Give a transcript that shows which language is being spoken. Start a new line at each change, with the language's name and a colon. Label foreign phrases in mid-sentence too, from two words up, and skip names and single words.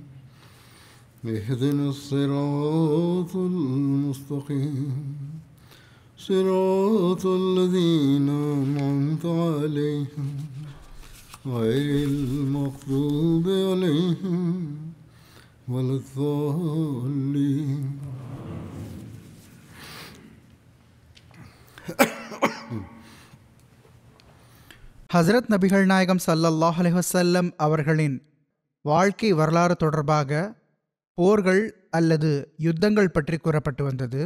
Arabic: اهدنا الصراط المستقيم صراط الذين أنعمت عليهم غير المغضوب عليهم ولا الضالين.
Tamil: ஹசரத் நபிகள் நாயகம்
Arabic: صلى الله عليه وسلم
Tamil: அவர்களின் வாழ்க்கை வரலாறு தொடர்பாக போர்கள் அல்லது யுத்தங்கள் பற்றி கூறப்பட்டு வந்தது.